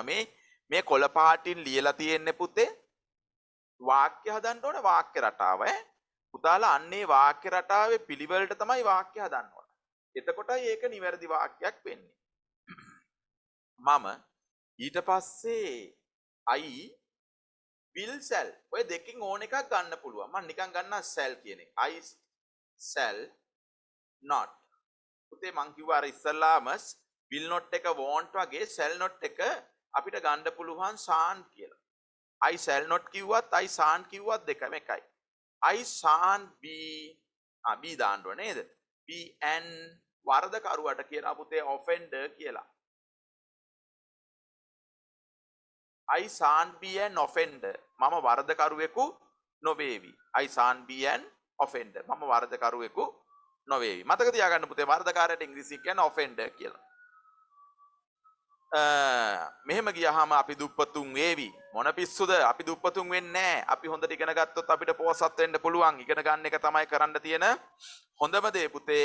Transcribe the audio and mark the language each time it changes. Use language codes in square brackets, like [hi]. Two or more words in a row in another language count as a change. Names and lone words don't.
[si] මේ කොළ පාටින් ලියලා තියෙන්නේ පුතේ වාක්‍ය හදන්න ඕන වාක්‍ය රටාව ඈ. පුතාලා අන්නේ වාක්‍ය රටාවේ පිළිවෙලට තමයි වාක්‍ය හදන්න ඕන. එතකොටයි ඒක නිවැරදි වාක්‍යයක් වෙන්නේ. මම ඊට පස්සේ [en] I will shall [si] ඔය දෙකකින් ඕන එකක් ගන්න පුළුවන්. මම නිකන් ගන්නවා shall කියන එක. [en] I shall not. [si] පුතේ මං කිව්වා අර ඉස්සල්ලාම [en] will not [si] එක want වගේ [en] shall not [si] එක අපිට ගන්න පුළුවන් shan't කියලා. [en] I shall not [si] කිව්වත් [en] I shan't [si] කිව්වත් දෙකම එකයි. [en] I shan't be be දාන්න ඕනේ නේද? be an [si] වරදකරුවට කියනවා පුතේ offender කියලා. [en] I shan't be an offender. [si] මම වරදකරුවෙකු නොවේවි. [en] I shan't be an offender. [si] මම වරදකරුවෙකු නොවේවි. මතක තියාගන්න පුතේ වරදකාරයට ඉංග්‍රීසියෙන් කියන්නේ offender කියලා. මෙහෙම ගියාම අපි දුප්පතුන් වේවි. මොන පිස්සුද? අපි දුප්පතුන් වෙන්නේ නැහැ. අපි හොඳට ඉගෙන ගත්තොත් අපිට පොහොසත් වෙන්න පුළුවන්. ඉගෙන ගන්න එක තමයි කරන්න තියෙන හොඳම දේ පුතේ.